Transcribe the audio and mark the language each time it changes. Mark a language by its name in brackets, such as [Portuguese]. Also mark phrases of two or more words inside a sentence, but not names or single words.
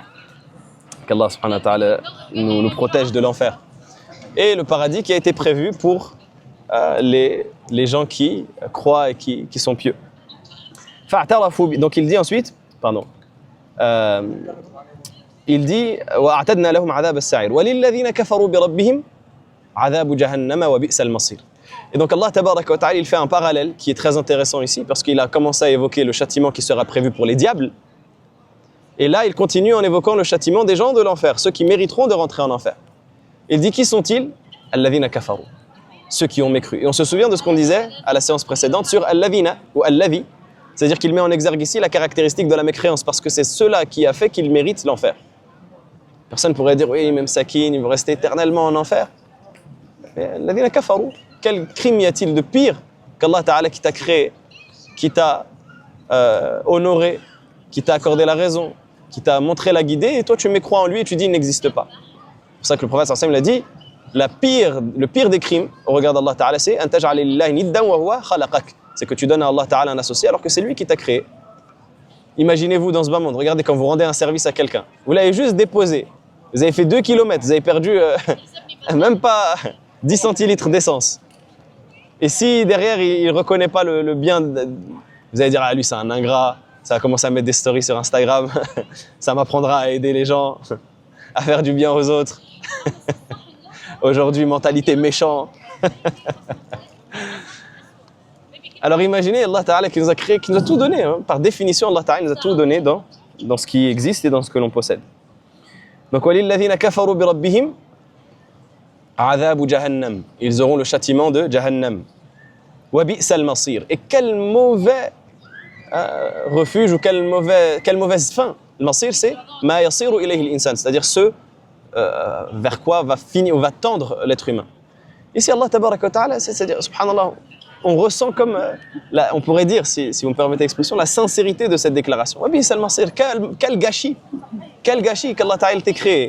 [French] Qu'Allah [Arabic] سبحانه وتعالى [French] nous protège de l'enfer. Et le paradis qui a été prévu pour les gens qui croient et qui sont pieux. Donc il dit ensuite, pardon, il dit [Arabic] وَأَعْتَدْنَا لَهُمْ عَذَابَ السَّعِيرِ وَلِلَّذِينَ كَفَرُوا بِرَبِّهِمْ عَذَابُ جَهَنَّمَ وَبِئْسَ الْمَصِيرِ. [French] Et donc Allah [Arabic] تبارك وتعالى, [French] il fait un parallèle qui est très intéressant ici parce qu'il a commencé à évoquer le châtiment qui sera prévu pour les diables. Et là, il continue en évoquant le châtiment des gens de l'enfer, ceux qui mériteront de rentrer en enfer. Il dit qui sont-ils? [Arabic] الذين كفروا, [French] ceux qui ont mécru. Et on se souvient de ce qu'on disait à la séance précédente sur alladhina ou allavi, c'est-à-dire qu'il met en exergue ici la caractéristique de la mécréance parce que c'est cela qui a fait qu'ils méritent l'enfer. Personne pourrait dire oui, même Sakin, il va rester éternellement en enfer. [Arabic] Mais الذين كفروا. [French] Quel crime y a-t-il de pire qu'Allah Ta'ala qui t'a créé, qui t'a honoré, qui t'a accordé la raison, qui t'a montré la guidée, et toi tu mécrois en lui et tu dis il n'existe pas. C'est pour ça que le prophète [Arabic] صلى الله عليه وسلم [French] l'a dit, le pire des crimes au regard d'Allah Ta'ala, c'est [Arabic] أن تجعل لله ندا وهو خلقك. [French] C'est que tu donnes à Allah Ta'ala un associé alors que c'est lui qui t'a créé. Imaginez-vous dans ce bas monde, regardez quand vous rendez un service à quelqu'un, vous l'avez juste déposé, vous avez fait 2 km, vous avez perdu même pas 10 centilitres d'essence. Et si derrière il ne reconnaît pas le bien, vous allez dire ah lui c'est un ingrat, ça va commencer à mettre des stories sur Instagram, ça m'apprendra à aider les gens, à faire du bien aux autres. Aujourd'hui mentalité méchant. Alors imaginez Allah Ta'ala qui nous a créé, qui nous a tout donné, hein. Par définition Allah Ta'ala nous a tout donné dans ce qui existe et dans ce que l'on possède. [Arabic] Donc وللذين كفروا بربهم عذاب جهنم. [French] Ils auront le châtiment de Jahannam. [Arabic] وبئس المصير. [French] Et quel mauvais refuge ou quelle mauvaise fin. Le masir, c'est [Arabic] ما يصير إليه الإنسان, [French] c'est-à-dire ce vers quoi va finir ou va tendre l'être humain. Ici, Allah [Arabic] تبارك وتعالى, [French] c'est-à-dire, subhanallah, on ressent comme, on pourrait dire, si vous me permettez l'expression, la sincérité de cette déclaration. [Arabic] وبئس المصير. [French] Quel gâchis qu'Allah ta'ala t'ait créé.